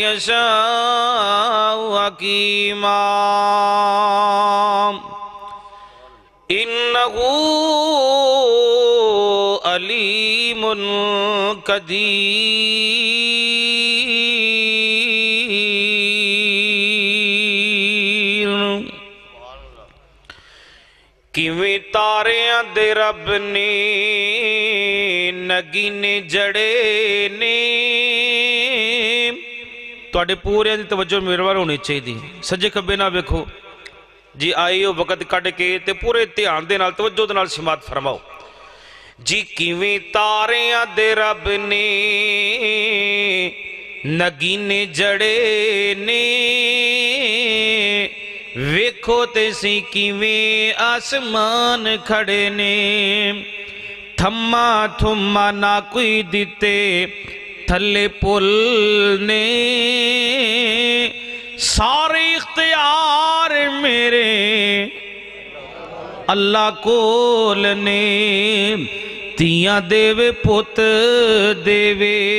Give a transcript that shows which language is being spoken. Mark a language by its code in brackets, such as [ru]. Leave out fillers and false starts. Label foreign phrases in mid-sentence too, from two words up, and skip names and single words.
[ar] يشاء عقيما، إنه عليم قدير، [pa] کیویں تاریاں دے رب نے نگینے جڑے نے، تواڈے پورے دی توجہ میرے وال ہونی چاہیے، سجے کھبے نہ ویکھو جی، آئیو وقت کڈ کے تے پورے دھیان دے نال توجہ دے نال سماعت فرماؤ جی، کیویں تاریاں دے رب نے نگینے جڑے نے، ویکھو تے سی کیویں آسمان کھڑے نے، ਥੰਮਾ ਥੁੰਮਾ ਨਾ ਕੋਈ ਦਿੱਤੇ ਥੱਲੇ ਪੁੱਲ ਨੇ ਸਾਰੇ ਇਖਤਿਆਰ ਮੇਰੇ ਅੱਲਾ ਕੋਲ ਨੇ ਧੀਆਂ ਦੇਵੇ ਪੁੱਤ ਦੇਵੇ